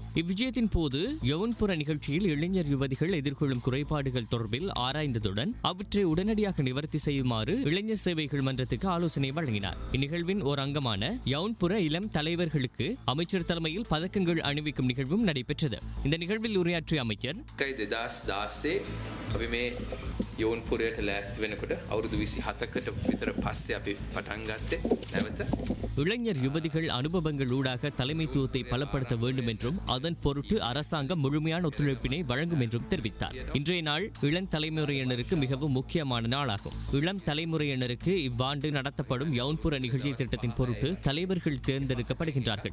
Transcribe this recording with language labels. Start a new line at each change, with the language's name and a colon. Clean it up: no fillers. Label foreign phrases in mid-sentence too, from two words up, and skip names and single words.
Tamil: இவ்விஜயத்தின் போது யவுன்புர நிகழ்ச்சியில் இளைஞர் யுவதிகள் எதிர்கொள்ளும் குறைபாடுகள் தொடர்பில் ஆராய்ந்ததுடன் அவற்றை உடனடியாக நிவர்த்தி செய்யுமாறு இளைஞர் சேவைகள் மன்றத்துக்கு ஆலோசனை வழங்கினார். இந்நிகழ்வின் ஒரு அங்கமான யவுன்புர இளம் தலைவர்களுக்கு அமைச்சர் தலைமையில் பதக்கங்கள் அணிவிக்கும் நிகழ்வும் நடைபெற்றது. இந்த நிகழ்வில் உரையாற்றிய அமைச்சர்
Sinhala: අපි මේ යෝන්පුරයට ලෑස්ති වෙනකොට අවුරුදු 27කට විතර පස්සේ අපි පටන් ගත්තේ නැවත
Tamil: இளைஞர் யுவதிகள் அனுபவங்கள் ஊடாக தலைமைத்துவத்தை பலப்படுத்த வேண்டும் என்றும் அதன் பொருட்டு அரசாங்கம் முழுமையான ஒத்துழைப்பினை வழங்கும் என்றும் தெரிவித்தார். இன்றைய நாள் இளம் தலைமுறையினருக்கு மிகவும் முக்கியமான நாளாகும். இளம் தலைமுறையினருக்கு இவ்வாண்டு நடத்தப்படும் யவுன்புர நிகழ்ச்சி திட்டத்தின் பொருட்டு தலைவர்கள் தேர்ந்தெடுக்கப்படுகின்றார்கள்.